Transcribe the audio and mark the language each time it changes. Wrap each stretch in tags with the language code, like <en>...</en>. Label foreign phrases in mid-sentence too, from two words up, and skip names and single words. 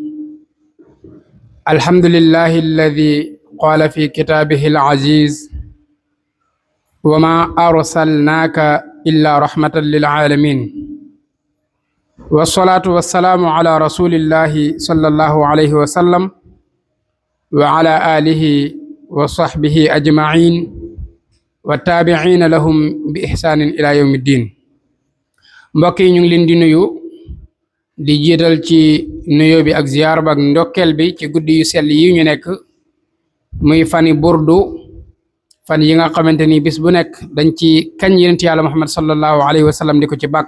<ar>الحمد لله الذي قال في كتابه العزيز: وما أرسلناك إلا رحمة للعالمين. والصلاة والسلام على رسول الله صلى الله عليه وسلم وعلى آله وصحبه أجمعين والتابعين لهم بإحسان إلى يوم الدين.</ar> <wo>mbokk yi ñu ngi leen di nuyu di jiital ci nuyoo bi ak ziyaar ba ak ndokkeel bi ci guddi yu sell yi ñu nekk muy fani burdu, fan yi nga xamante ni bis bu nekk dañ ci kañ yonent Yàlla Muhammad</wo> <ar>صلى الله عليه وسلم</ar> <wo>di ko ci bàkk.</wo>